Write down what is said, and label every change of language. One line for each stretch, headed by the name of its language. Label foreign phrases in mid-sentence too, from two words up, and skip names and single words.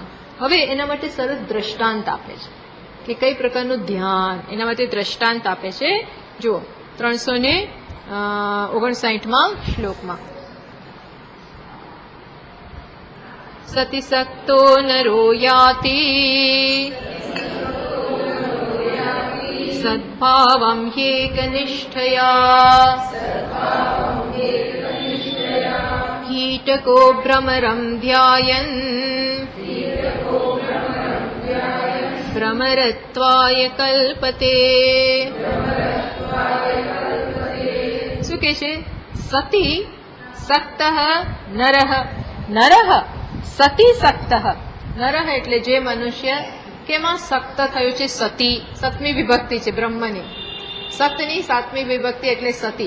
Gujarati: હવે એના માટે સરસ દ્રષ્ટાંત આપે છે કે કઈ પ્રકારનું ધ્યાન, એના માટે દ્રષ્ટાંત આપે છે. જુઓ 359માં શ્લોકમાં,
Sanskrit: સતિસક્તો નરો યાતિ સદ્ભાવમ ह्येकनिष्ठया कीटको भ्रमरं ध्यायन् भ्रमरत्वाय कल्पते.
Gujarati: શું કે છે?
Sanskrit: સતી સક્તઃ નરઃ. નરઃ સતી સક્તઃ.
Gujarati: નરઃ એટલે જે મનુષ્ય કેમાં સક્ત થયો છે. સતી સપ્તમી વિભક્તિ છે બ્રહ્મની. સક્તની સાતમી વિભક્તિ એટલે સતી.